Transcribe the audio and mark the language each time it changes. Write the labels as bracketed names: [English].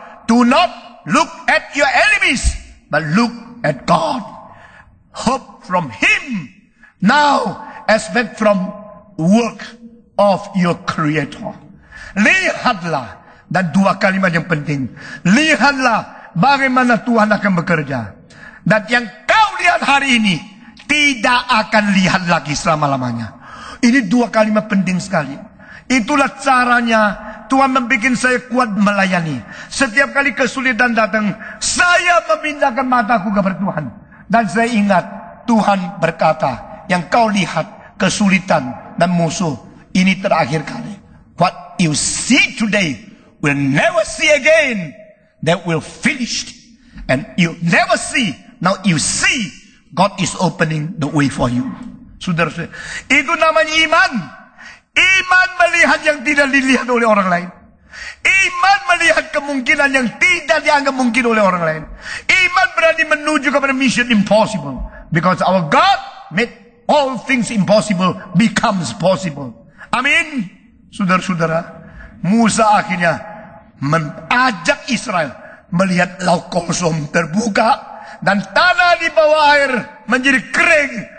[English] Do not look at your enemies, but look at God. Hope from Him. Now, expect from work of your Creator. [Indonesian] Lihatlah, dan dua kalimat yang penting. Lihatlah bagaimana Tuhan akan bekerja. Dan yang kau lihat hari ini, tidak akan lihat lagi selama-lamanya. Ini dua kalimat penting sekali. Itulah caranya Tuhan membuat saya kuat melayani. Setiap kali kesulitan datang, saya memindahkan mataku kepada Tuhan. Dan saya ingat, Tuhan berkata, yang kau lihat kesulitan dan musuh, ini terakhir kali. [English] What you see today will never see again. That will finish. And you never see. Now you see God is opening the way for you. [Indonesian] Saudara-saudara, itu namanya iman. Iman melihat yang tidak dilihat oleh orang lain. Iman melihat kemungkinan yang tidak dianggap mungkin oleh orang lain. Iman berani menuju kepada mission impossible. [English] Because our God made all things impossible becomes possible. [Indonesian] Amin. Saudara-saudara, Musa akhirnya mengajak Israel melihat laut kosong terbuka dan tanah di bawah air menjadi kering.